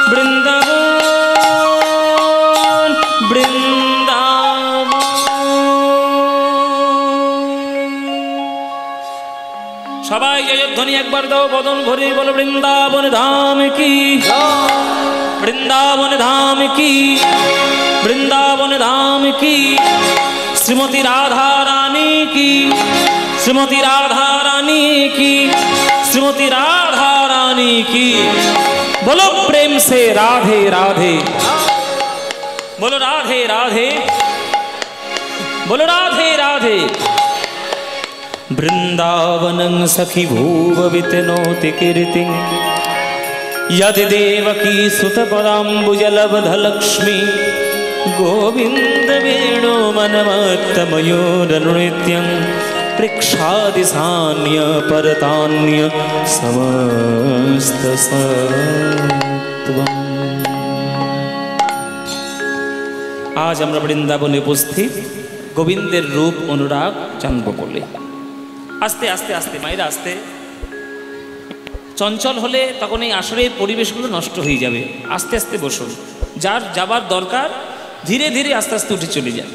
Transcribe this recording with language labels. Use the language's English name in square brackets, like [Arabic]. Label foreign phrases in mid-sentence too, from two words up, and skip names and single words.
[Bangla] বৃন্দাবন বৃন্দাবন সবাই জয়ধ্বনি একবার দাও বদন ভরে বলো [Hindi] वृंदावन धाम की वृंदावन धाम की वृंदावन धाम की श्रीमती राधा रानी की श्रीमती राधा रानी की श्रीमती राधा रानी की। बोलो प्रेम से राधे राधे, बोलो राधे राधे, बोलो राधे राधे। [Sanskrit] वृंदावनं सखी भूव वितनोति कीर्तिं यदि देवकी सुतपदाम्बुजलब्धलक्ष्मी गोविंद वेणु मनमत्तमयोरनृत्यं पृक्षादिसान्य परतान्य समस्तसत्त्वम्। [Bangla] आज আমরা বৃন্দাবনে উপস্থিত গোবিন্দের রূপ অনুরাগ জানব বলে। আস্তে আস্তে আস্তে মায়েরা আস্তে, চঞ্চল হলে তখন এই আসরের পরিবেশগুলো নষ্ট হয়ে যাবে। আস্তে আস্তে বসুন, যার যাবার দরকার ধীরে ধীরে আস্তে আস্তে উঠে চলে যাবে।